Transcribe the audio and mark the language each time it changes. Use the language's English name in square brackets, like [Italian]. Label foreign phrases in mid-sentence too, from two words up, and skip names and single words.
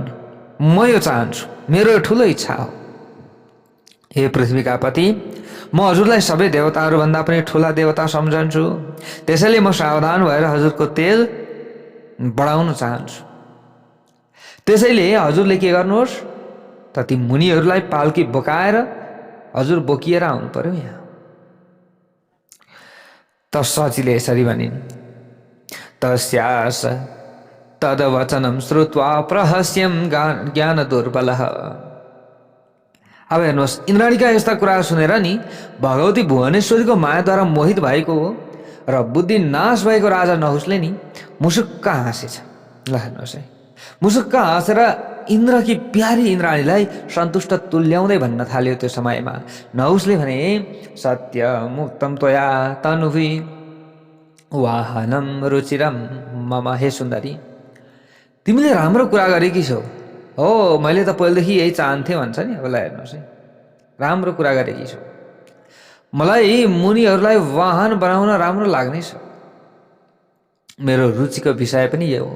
[Nepali] म यो चाहन्छु, मेरो यो ठुलो इच्छा हो। हे पृथ्वीका पति, म हजुरलाई सबै देवताहरूभन्दा पनि ठुला देवता सम्झन्छु, त्यसैले म सावधान भएर हजुरको तेल बढाउन चाहन्छु। त्यसैले हजुरले के गर्नुहोस् त ती मुनिहरूलाई पाल्की बोकाएर हजुर बोकिएर आउनु पर्यो यहाँ। त सचीले यसरी भनिन्। [Sanskrit] तस्यास तदवचनं श्रुत्वा प्रहस्यं ज्ञान दुर्बलः। [Nepali] अब हेर्नुहोस्, इन्द्राणीका यस्ता कुरा सुनेर नि भगवती भुवनेश्वरीको मायाद्वारा मोहित भएको र बुद्धि नाश भएको राजा नहुसले नि मुसुक्क हाँसेछ। ल हेर्नुहोस् है, मुसुक्क हाँसेर इन्द्रकी प्यारी इन्द्राणीलाई सन्तुष्ट तुल्याउँदै भन्न थाल्यो। त्यो समयमा नहुसले भने, [Sanskrit] सत्य मुक्तम त्वया तनुभि वाहनम रुचिरम मम। [Nepali] हे सुन्दरी, तिमीले राम्रो कुरा गरेकी छौ। हो, मैले त पहिलेदेखि यही चाहन्थेँ भन्छ नि। अब ल हेर्नुहोस् है, राम्रो कुरा गरेकी छौ। मलाई मुनिहरूलाई वाहन बनाउन राम्रो लाग्नेछ। मेरो रुचिको विषय पनि यो हो।